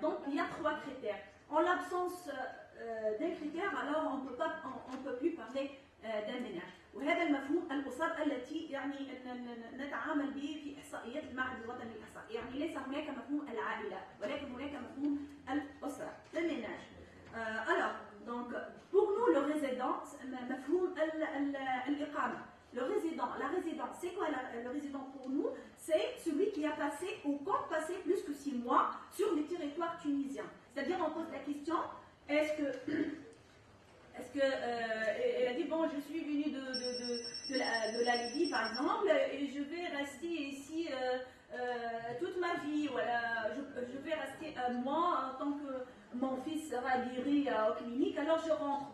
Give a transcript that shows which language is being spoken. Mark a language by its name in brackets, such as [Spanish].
[French] Donc il y a trois critères. En l'absence d'un critère, alors on ne peut plus parler d'un ménage. [Arabic] وهذا المفهوم الأسر التي يعني نتعامل به في إحصائيات المعهد الوطني للإحصاء، يعني ليس هناك مفهوم العائلة ولكن هناك مفهوم الأسرة، le ménage. [French] Alors, donc pour nous le résident, [Arabic] مفهوم الإقامة. [French] Le résident, la résidence, c'est quoi le résident pour nous? C'est celui qui a passé ou compte passer plus que 6 mois sur le territoire tunisien. C'est-à-dire on pose la question, est-ce que elle a dit bon, je suis venue de la Libye par exemple et je vais rester ici toute ma vie, voilà, je vais rester un mois en tant que mon fils sera guéri aux cliniques, alors je rentre.